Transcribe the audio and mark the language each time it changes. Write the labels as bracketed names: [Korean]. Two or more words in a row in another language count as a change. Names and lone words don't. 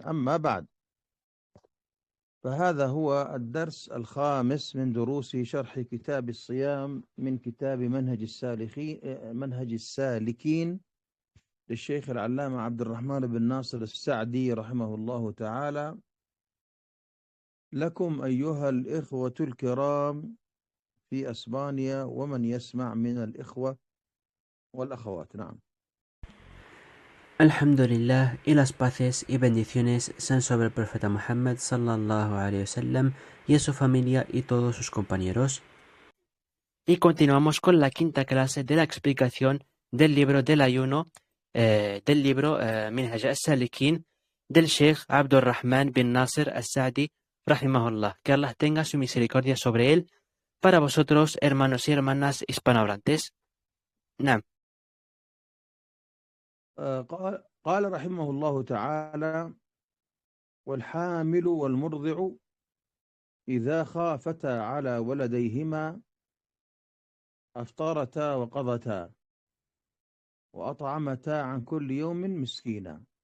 [Arabic] أما بعد، فهذا هو الدرس الخامس من دروس شرح كتاب الصيام من كتاب منهج السالكين للشيخ العلامة عبد الرحمن بن ناصر السعدي رحمه الله تعالى. لكم أيها الإخوة الكرام في أسبانيا ومن يسمع من الإخوة والأخوات. نعم. Alhamdulillah, [Spanish] y las paces y bendiciones sean sobre el profeta Muhammad [Arabic] صلى الله عليه وسلم [Spanish] y a su familia y todos sus compañeros. Y continuamos con la quinta clase de la explicación del libro del ayuno, del libro Minhaj al-Salikin del Sheikh Abdurrahman bin Nasir al-Sa'di rahimahullah. Que Allah tenga su misericordia sobre él para vosotros, hermanos y hermanas hispanohablantes. [Arabic] Naam. قال رحمه الله تعالى: والحامل والمرضع إذا خافتا على ولديهما أفطرتا وقضتا وأطعمتا عن كل يوم مسكينا.